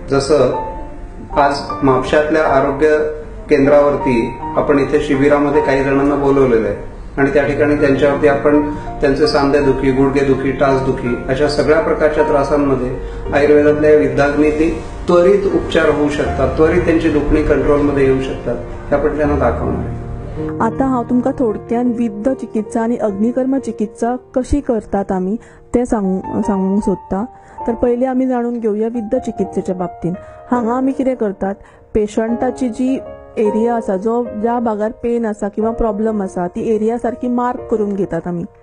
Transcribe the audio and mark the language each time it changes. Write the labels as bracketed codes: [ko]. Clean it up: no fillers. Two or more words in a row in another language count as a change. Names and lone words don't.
[mr] जसं आज म्हापशातल्या आरोग्य केंद्रावरती आपण इथे शिबिरामध्ये काही जणांना बोलवलेलं आहे आणि त्या ठिकाणी त्यांच्यावरती आपण त्यांचे सांधेदुखी, गुडघेदुखी, टाचदुखी अशा सगळ्या प्रकारच्या त्रासांमध्ये आयुर्वेदातल्या विद्याग्नीने त्वरित उपचार होऊ शकतात, त्वरित त्यांची दुखणी कंट्रोलमध्ये येऊ शकतात, हे आपण त्यांना दाखवणार आहे. [kok] आता हांव तुमकां थोडक्यान विद्य चिकित्सा आणि अग्निकर्म चिकित्सा कशी करतात आमी ते सांगूंक सोदता. तर पयलीं आमी जाणून घेवया विद्य चिकित्सेच्या बाबतींत. हांगा आमी कितें करतात, पेशंटाची जी एरिया आसा, जो ज्या भागार पेन आसा किंवा प्रॉब्लेम आसा, ती एरिया सारकी मार्क करून घेतात आमी.